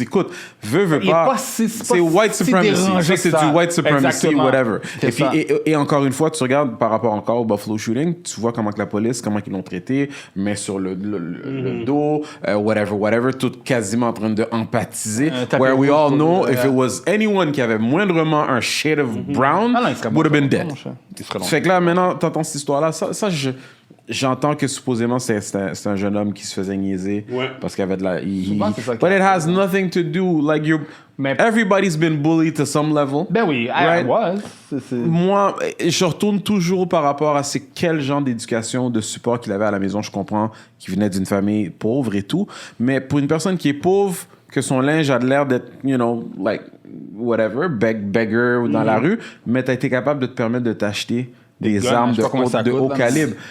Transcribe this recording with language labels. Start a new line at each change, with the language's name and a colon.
French: Écoute, veut pas. C'est white supremacy. C'est du white supremacy, whatever. Et puis, et encore une fois, tu regardes par rapport encore au Buffalo shooting, tu vois comment que la police, comment ils l'ont traité, mais sur le dos, whatever, tout quasiment en train de empathiser.
English: Where we all know, if it was anyone
French: qui avait moindrement un
English: shade of brown, would have been dead.
French: Fait que là, maintenant, t'entends cette histoire-là, ça j'entends que supposément c'est un jeune homme qui se faisait niaiser parce qu'il avait de la...
English: But it has nothing to do, like, everybody's been bullied to some level.
French: Ben oui,
English: I was.
French: Moi, je retourne toujours par rapport à c'est quel genre d'éducation, de support qu'il avait à la maison. Je comprends qu'il venait d'une famille pauvre et tout, mais pour une personne qui est pauvre, que son linge a l'air d'être, like, whatever, beggar dans la rue, mais t'as été capable de te permettre de t'acheter des armes de haut calibre.